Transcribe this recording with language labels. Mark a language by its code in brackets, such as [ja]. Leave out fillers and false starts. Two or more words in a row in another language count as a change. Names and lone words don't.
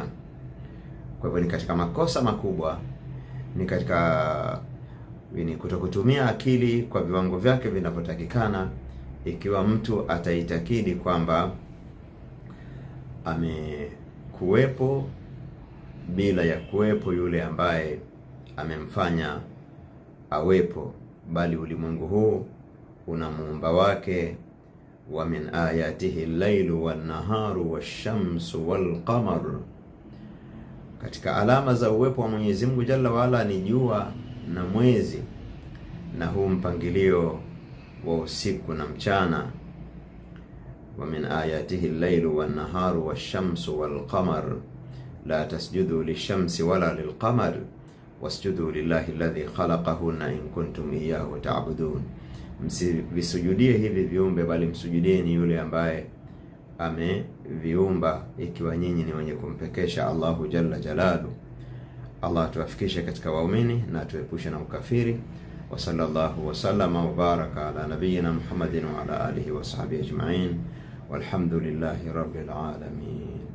[sw] Kwa hivyo ni katika makosa makubwa, ni katika kutokutumia akili kwa viwango vyake vinavyotakikana, ikiwa mtu ataitakidi kwamba amekuwepo bila ya kuwepo yule ambaye amemfanya awepo, bali ulimwengu huu una muumba wake. [ar] ومن آياته الليل والنهار والشمس والقمر, [sw] katika alama za uwepo wa Mwenyezi Mungu [ar] جل وعلا [sw] ni jua na mwezi na huu mpangilio wa usiku na mchana. [ar] ومن آياته الليل والنهار والشمس والقمر لا تسجدوا للشمس ولا للقمر واسجدوا لله الذي خلقهن إن كنتم إياه تعبدون. [sw] Msivisujudie hivi viumbe, bali msujudieni yule ambaye ameviumba, ikiwa nyinyi ni wenye kumpekesha [ar] الله جل جلاله. [sw] Allah tuwafikishe katika waumini na tuepushe na ukafiri. [ar] وصلى الله وسلم وبارك على نبينا محمد وعلى آله وصحبه أجمعين والحمد لله رب العالمين.